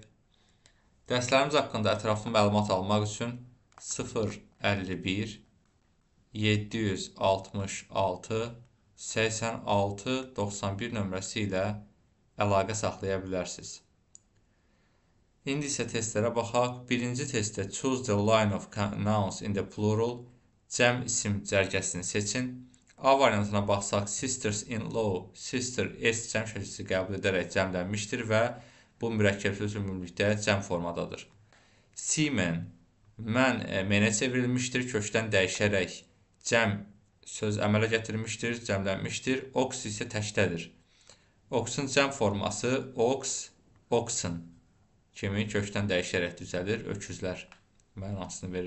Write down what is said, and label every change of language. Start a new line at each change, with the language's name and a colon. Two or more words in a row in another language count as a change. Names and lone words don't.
Azerbaijani: Dərslərimiz haqqında ətraflı məlumat almaq üçün 051 766 86 91 nömrəsi ilə əlaqə saxlaya bilərsiniz. İndi isə testlərə baxaq. Birinci testdə
English: choose the line of nouns in the plural.
Azerbaijani: Cəm isim cərgəsini seçin. A variantına baxsaq, sisters-in-law, sister s cəm şəkilçisi qəbul edərək cəmlənmişdir və bu mürəkkəb söz ümumilikdə cəm formadadır. Seaman, mən menə çevrilmişdir, kökdən dəyişərək cəm söz əmələ gətirmişdir, cəmlənmişdir. Ox isə təkdədir. Ox'un cəm forması ox, oxen kimi kökdən dəyişərək düzəlir, öküzlər mənasını verir.